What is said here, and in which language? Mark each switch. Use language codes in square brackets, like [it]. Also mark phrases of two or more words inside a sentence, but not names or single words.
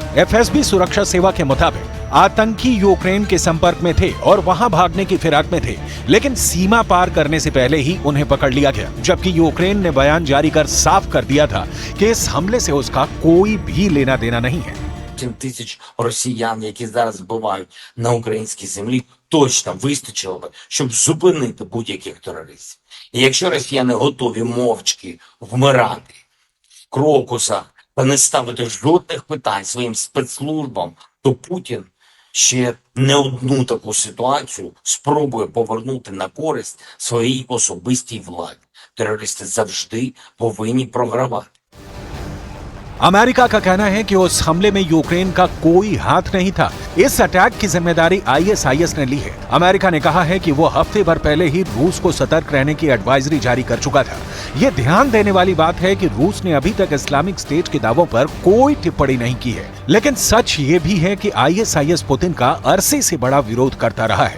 [hi] एफएसबी सुरक्षा सेवा के मुताबिक आतंकी यूक्रेन के संपर्क में थे और वहां भागने की फिराक में थे, लेकिन सीमा पार करने से पहले ही उन्हें पकड़ लिया गया। जबकि यूक्रेन ने बयान जारी कर साफ कर दिया था कि इस हमले से उसका कोई भी लेना देना नहीं है। [uk] 7 000 росіян, які зараз вбивають на українській землі, точно вистачило би, щоб зупинити будь-яких терористів. І якщо росіяни готові мовчки вмирати в крокусах та не ставити жодних питань своїм спецслужбам, то Путін ще не одну таку ситуацію спробує повернути на користь своїй особистій владі. Терористи завжди повинні програвати. [hi] अमेरिका का कहना है कि उस हमले में यूक्रेन का कोई हाथ नहीं था। इस अटैक की जिम्मेदारी आईएसआईएस ने ली है। अमेरिका ने कहा है कि वो हफ्ते भर पहले ही रूस को सतर्क रहने की एडवाइजरी जारी कर चुका था। ये ध्यान देने वाली बात है कि रूस ने अभी तक इस्लामिक स्टेट के दावों पर कोई टिप्पणी नहीं की है, लेकिन सच ये भी है कि आईएसआईएस पुतिन का अरसे से बड़ा विरोध करता रहा है।